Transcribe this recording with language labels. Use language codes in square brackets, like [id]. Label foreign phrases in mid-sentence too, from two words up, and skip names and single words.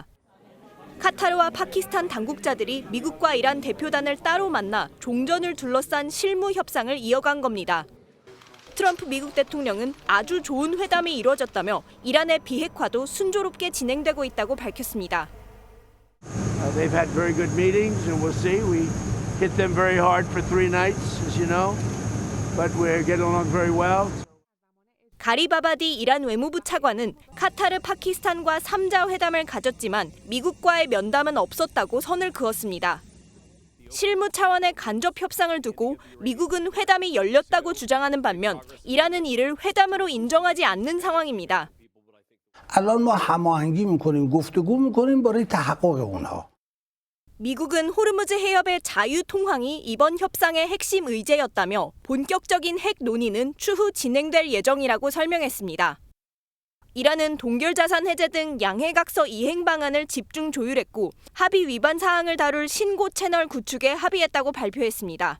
[ko] 카타르와 파키스탄 당국자들이 미국과 이란 대표단을 따로 만나 종전을 둘러싼 실무 협상을 이어간 겁니다. 트럼프 미국 대통령은 아주 좋은 회담이 이루어졌다며 이란의 비핵화도 순조롭게 진행되고 있다고 밝혔습니다. [en] They've had very good meetings, and we'll see. We hit them very hard for 3 nights, as you know, but we're getting along very well. [ko] 가리바바디 이란 외무부 차관은 카타르 파키스탄과 3자 회담을 가졌지만 미국과의 면담은 없었다고 선을 그었습니다. 실무 차원의 간접 협상을 두고 미국은 회담이 열렸다고 주장하는 반면 이란은 이를 회담으로 인정하지 않는 상황입니다. [fa] الان ما هماهنگی میکنیم گفتگو میکنیم برای تحقق اونها. [ko] 미국은 호르무즈 해협의 자유 통항이 이번 협상의 핵심 의제였다며 본격적인 핵 논의는 추후 진행될 예정이라고 설명했습니다. 이란은 동결자산 해제 등 양해각서 이행 방안을 집중 조율했고 합의 위반 사항을 다룰 신고 채널 구축에 합의했다고 발표했습니다.